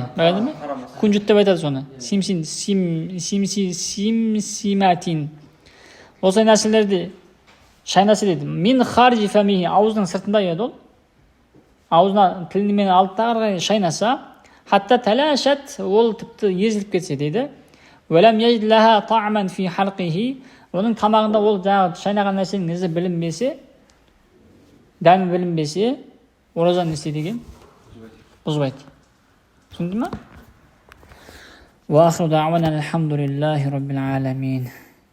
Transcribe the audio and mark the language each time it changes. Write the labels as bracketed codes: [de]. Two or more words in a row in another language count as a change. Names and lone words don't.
[kk] Байқадың ба? Күнжүт деп айтады соны. Симсиматин. Осылай нәрселерді шайнаса дейді. [ar] من خارج فمه [kk] аузының сыртында еді ол. Аузына тілімен алды шайнаса, [ar] حتى تلاشت [kk] ол тіпті езіліп кетсе дейді. [ar] ولم يجد لها طعما في حلقه [kk] оның тамағында ол жаңағы шайнаған нәрсенің ізі білінбесе, дәмі білінбесе, оразаны не істейді екен? Бұзбайды. Түсінді ма? [ar] وآخر دعوانا الحمد لله رب العالمين.